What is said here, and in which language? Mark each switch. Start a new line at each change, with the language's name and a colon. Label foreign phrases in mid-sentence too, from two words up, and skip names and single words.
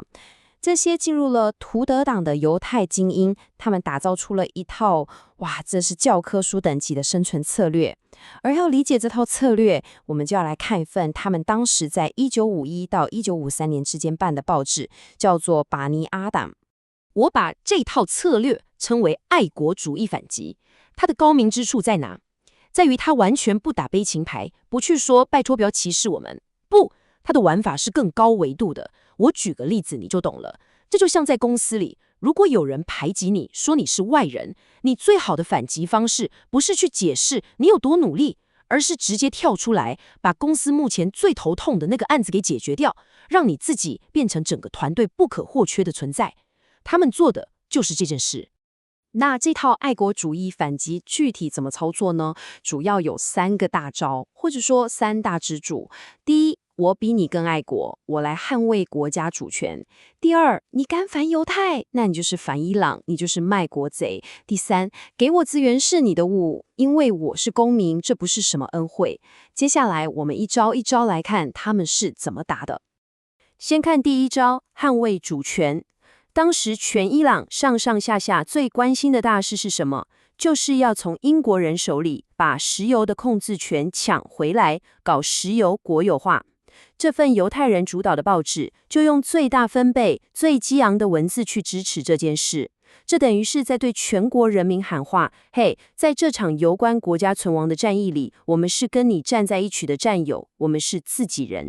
Chinese: 這些進入了圖德黨的猶太精英，他們打造出了一套，這是教科書等級的生存策略。而要理解這套策略，我們就要來看一份他們當時在1951到1953年之間辦的報紙，叫做《巴尼阿黨》。我把這套策略稱為愛國主義反擊。它的高明之處在哪？在於它完全不打悲情牌，不去說拜託不要歧視我們。不，它的玩法是更高維度的。我舉個例子你就懂了。這就像在公司裡，如果有人排擠你，說你是外人，你最好的反擊方式不是去解釋你有多努力，而是直接跳出來，把公司目前最頭痛的那個案子給解決掉，讓你自己變成整個團隊不可或缺的存在。他們做的就是這件事。那這套愛國主義反擊具體怎麼操作呢？主要有3個大招，或者說3大支柱。第一，我比你更愛國，我來捍衛國家主權。第二，你敢反猶太，那你就是反伊朗，你就是賣國賊。第三，給我資源是你的物，因為我是公民，這不是什麼恩惠。接下來我們一招一招來看他們是怎麼打的。先看第一招，捍衛主權。當時全伊朗上上下下最關心的大事是什麼？就是要從英國人手裡把石油的控制權搶回來，搞石油國有化。這份猶太人主導的報紙就用最大分貝、最激昂的文字去支持這件事。這等於是在對全國人民喊話：嘿，在這場攸關國家存亡的戰役裡，我們是跟你站在一起的戰友，我們是自己人。